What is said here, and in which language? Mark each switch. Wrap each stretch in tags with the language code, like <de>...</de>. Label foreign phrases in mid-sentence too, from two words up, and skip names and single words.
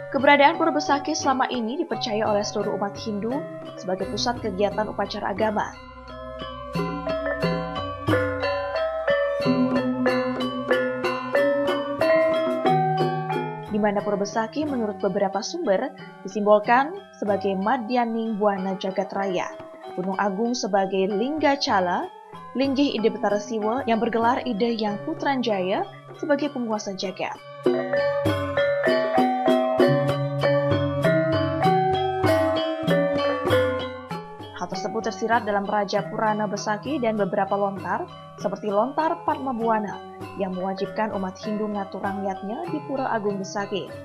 <id>Keberadaan Pura Besaki selama ini dipercaya oleh seluruh umat Hindu sebagai pusat kegiatan upacara agama. Di mana Pura Besaki menurut beberapa sumber disimbolkan sebagai Madyaning Buana Jagat Raya, Gunung Agung sebagai Lingga Cala, Linggih Ide Betara Siwa yang bergelar Ide Yang Putranjaya sebagai penguasa jagat. Hal tersebut tersirat dalam Raja Purana Besaki dan beberapa lontar, seperti lontar Padma Buana, yang mewajibkan umat Hindu ngatur rakyatnya di Pura Agung Besaki.</id>